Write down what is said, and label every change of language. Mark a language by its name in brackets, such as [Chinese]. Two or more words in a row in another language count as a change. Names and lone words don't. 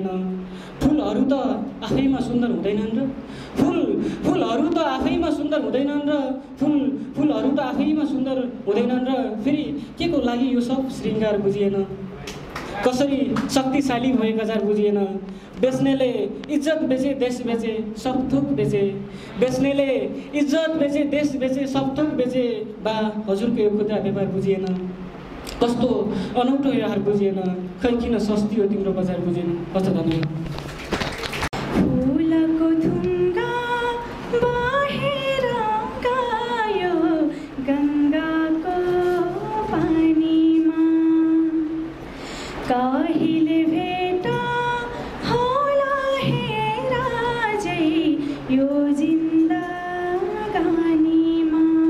[Nepali] फुलहरू त आफैमा सुन्दर हुँदैनन् र फुलहरू त आफैमा सुन्दर हुँदैनन् र फुलहरू त आफैमा सुन्दर हुँदैनन् र फेरि के को लागि यो सब श्रृङ्गार बुझिएन कसरी शक्तिशाली भए गजार बुझिएन। बेच्नेले इज्जत बेचे देश बेचे सब थोक बेचे बेच्नेले इज्जत बेचे देश बेचे सब थोक बेचे बा हजुरको यो खुद्रा व्यापार बुझिएन कस्तो अनौठो यो हार बुझिएन खै किन सस्ती हो तिम्रो बजार बुझिएन। हस् धन्यवाद। फुलको थुङ्गा बाहिर गयो गङ्गाको पानीमा कहिले भेट होला हेरा जै यो जिन्दगानीमा